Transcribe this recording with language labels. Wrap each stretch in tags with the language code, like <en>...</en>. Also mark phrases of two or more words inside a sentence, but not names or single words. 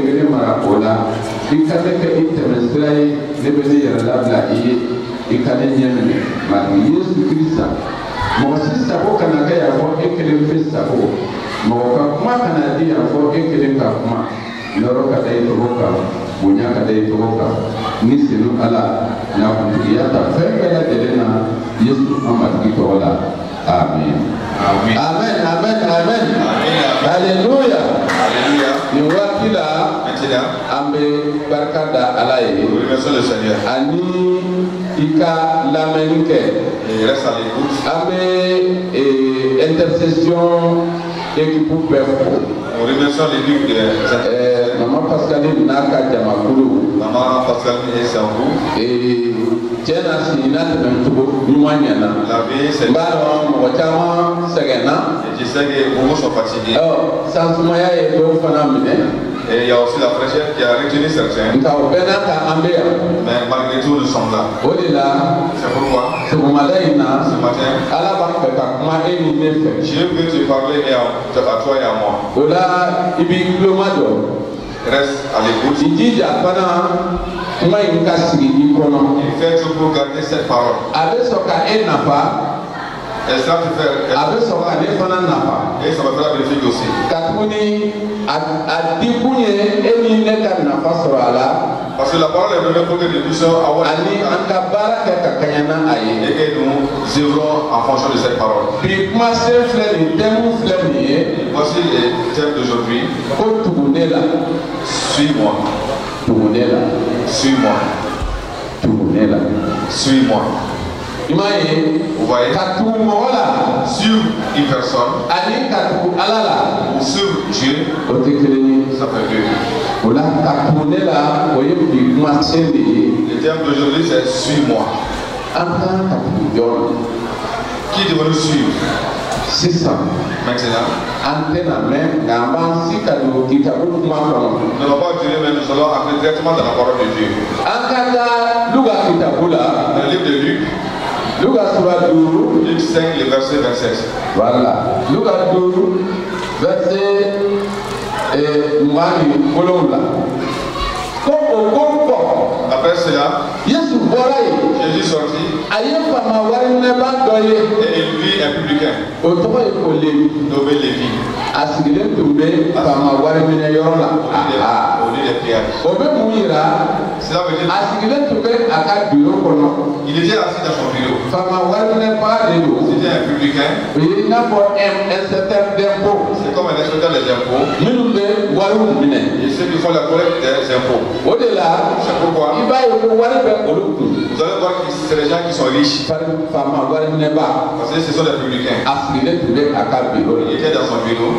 <bm>kelen mara o la i ka ne kɛ i tɛmɛsira ye ne bɛ ne yɛrɛ labila i ye i ka ne ɲɛ minɛ Matigi Yesu Kirista mɔgɔ si sago kana kɛ yan fɔ e kelen fɛ sago mɔgɔ ka kuma kana di yan fɔ e kelen ka kuma nɔrɔ ka da i tɔgɔ kan bonya ka da i tɔgɔ kan ni senu Ala nakuntigiya ta fɛn bɛɛ lajɛlen na Yesu an Matigi tɔgɔ la amen. Amen. Amen. Amen. Amen. Alléluia. Alléluia. Nin waati la</bm> <fr>Maintenant,</fr> <bm>an bɛ barika da Ala ye</bm> <fr>nous remercions le Seigneur.</fr> <bm>ani i ka lamɛnni kɛ.</bm> <fr>Et reste à l'écoute.</fr> <bm>An bɛ</bm> <fr>intercession équipe</fr> <bm>bɛɛ fo.</bm> <fr>Nous remercions l'équipe de</fr> <bm>Maman Pascaline n'a ka jamakulu.</bm> <fr>Maman Pascaline et Sambou.</fr> <bm>Tiɲɛ na sigi n'a tɛmɛ cogo ɲuman ɲɛna.</bm> <fr>La vie, c'est.</fr> <bm>N b'a dɔn mɔgɔ caman sɛgɛnna.</bm> <fr>Je sais que beaucoup sont fatigués.</fr> <bm>San sumaya ye dɔw fana minɛ.</bm> <fr>Et il y a aussi la fraîcheur qui a retenu certains.</fr> <bm>Nka o bɛɛ n'a ta an bɛ yan.</bm> <fr>Mais malgré tout, nous sommes là.</fr> <bm>O de la</bm> <fr>C'est pourquoi,</fr> <bm>sɔgɔmada in na</bm> <fr>ce matin,</fr> <bm>Ala b'a fɛ ka kuma e ni ne fɛ.</bm> <fr>Dieu veut te parler et à toi et à moi.</fr> <bm>O la i b'i tuloma jɔ.</bm> <fr>Reste à l'écoute.</fr> <bm>I jija fana kuma in ka sigi i kɔnɔ.</bm> <fr>Et fais tout pour garder cette parole.</fr> <bm>A bɛ sɔn ka e nafa.</bm> <fr>Et ça te fait.</fr> <bm>A bɛ sɔn ka ne fana nafa.</bm> <fr>Et ça va faire bénéfique aussi.</fr> <bm>Ka tuguni a di kun ye e ni ne ka nafa sɔrɔ a la.</bm> <fr>Parce que la parole est donnée pour que nous puissions avoir.</fr> <bm>Ani an ka baara kɛ ka kaɲɛ na a ye.</bm> <fr>Et que nous œuvrons en fonction de cette parole.</fr> <bm>Bi kumasen filɛ nin thème filɛ nin ye.</bm> <fr>Voici les thèmes d'aujourd'hui.</fr> <bm>Ko tugu ne la.</bm> <fr>Suis-moi.</fr> <bm>Tugu ne la.</bm> <fr>Suis-moi.</fr> <bm>Tugu ne la.</bm> <fr>Suis-moi.</fr> <bm>I m'a ye.</bm> <fr>Vous voyez?</fr> <bm>Ka tugu mɔgɔ la.</bm> <fr>Sur une personne.</fr> <bm>Ani ka tugu Ala la.</bm> <fr>Ou sur Dieu.</fr> <bm>O tɛ kelen ye.</bm> <fr>Ça fait deux.</fr> <bm>O la ka tugu ne la o ye bi kumasen de ye.</bm> <fr>Le thème d'aujourd'hui c'est suis-moi.</fr> <bm>An kan ka tugu jɔn.</bm> <fr>Qui devons nous suivre?</fr> <bm>Sisan.</bm> <fr>Maintenant.</fr> <bm>An tɛna mɛn nka an b'an si ka don kitabu kuma kɔnɔ.</bm> <fr>Ne va pas durer, mais nous allons entrer directement dans la parole de Dieu.</fr> <bm>An ka taa Luka kitabu la.</bm> <fr>Dans le livre de Luc.</fr> <bm>Luka sura 5.</bm> <fr>Luc 5, le verset 27. Voilà. Luka 5, verset 27.</fr> <bm>Ko o ko fɔ.</bm> <fr>Après cela,</fr> <bm>Yesu bɔra yen.</bm> <fr>Jésus sortit</fr> <bm>A ye faama wari minɛba dɔ ye.</bm> <fr>et il vit un publicain</fr> <bm>O tɔgɔ ye ko Levi.</bm> <fr>nommé Lévi.</fr> <bm>A sigilen tun bɛ faama wari minɛ yɔrɔ la.</bm> <fr>Au lieu des prières.</fr> <bm>O bɛ mun yira.</bm> <fr>Cela veut dire</fr> <bm>A sigilen tun bɛ a ka bureau kɔnɔ.</bm> <fr>qu'il était assis dans son bureau.</fr> <bm>Faama wari minɛba de don.</bm> <fr>C'était un publicain.</fr> <bm>O ye i n'a fɔ</bm> <fr>inspecteur d'impôt. C'est comme un inspecteur des impôts</fr> <bm>Minnu bɛ</bm> <fr>Et ceux qui font la collecte des impôts. C'est pourquoi vous allez voir que c'est les gens qui sont riches. Parce que ce sont des publicains. Il était dans son bureau.</fr>